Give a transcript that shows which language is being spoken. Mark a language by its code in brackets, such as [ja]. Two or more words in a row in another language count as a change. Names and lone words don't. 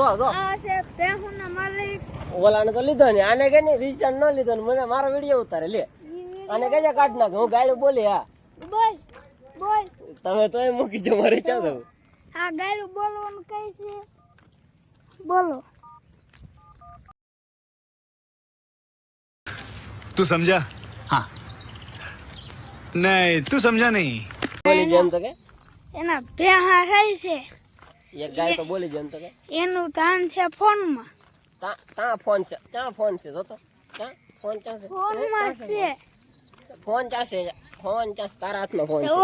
[gu] આ છે ભેહુંના માલિક. ઓલાને તો લીધો ને, આને કે નહીં વિશાન ન લીધો ને મને મારો વિડીયો ઉતારે લે. આને કહેજે કાઢ નાખ, હું ગાયલું બોલી. હા બોલ બોલ. તમે તો એ મૂકી દો, મારે ક્યાં જવું? આ ગાયરું બોલવાનું કઈ છે? બોલો. [hi] तू समझा? हाँ नहीं तू समझा नहीं. [gu] બોલી જેમ તો કે એના ભેહા થાય છે. એક ગાય તો બોલી જેમ તો કે એનું ધાન છે ફોનમાં. તા ફોન છે, ક્યાં ફોન છે? જોતો ક્યાં ફોન ક્યાં છે? ફોનમાં છે. ફોન ક્યાં છે? ફોન ક્યાં છે? તારા હાથમાં ફોન છે.